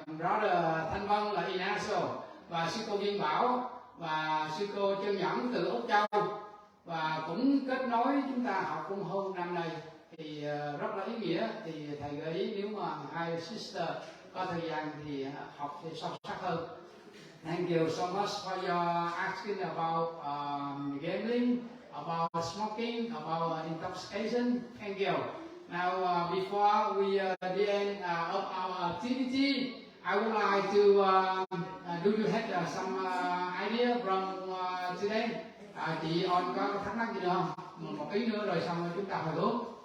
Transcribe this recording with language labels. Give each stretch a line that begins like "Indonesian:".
Vietnamese: Brother Thanh Vân là Inaso, và sư cô Viên Bảo và sư cô Trân Nhẫn từ Úc Châu, và cũng kết nối chúng ta học cũng hơn năm nay, thì rất là ý nghĩa. Thì thầy gợi ý nếu mà hai sister có thời gian thì học thì sâu sắc hơn.
English: Thank you so much for your asking about gambling, about smoking, about intoxication. Thank you. Now, before we the end of our activity, I would like to do you have some idea from today?
Vietnamese: Chị On có thắc mắc gì nữa không? Một tí nữa rồi xong rồi chúng ta hồi hướng.